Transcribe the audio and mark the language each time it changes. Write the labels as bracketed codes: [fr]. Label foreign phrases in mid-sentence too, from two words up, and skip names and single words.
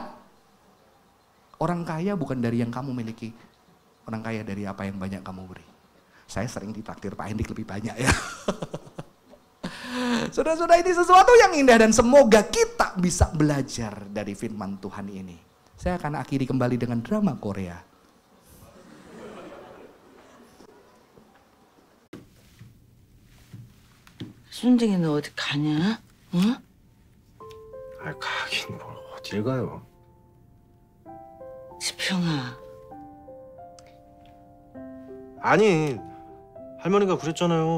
[id] Orang kaya bukan dari yang kamu miliki. Orang kaya dari apa yang banyak kamu beri. Saya sering ditraktir Pak Hendik lebih banyak ya. Saudara-saudara, ini sesuatu yang indah dan semoga kita bisa belajar dari firman Tuhan ini. Saya akan akhiri kembali dengan drama Korea. [ko] 순쟁이 너 어디 가냐? 응? 가긴 뭘 어딜 가요. 지평아. 아니, 할머니가 그랬잖아요.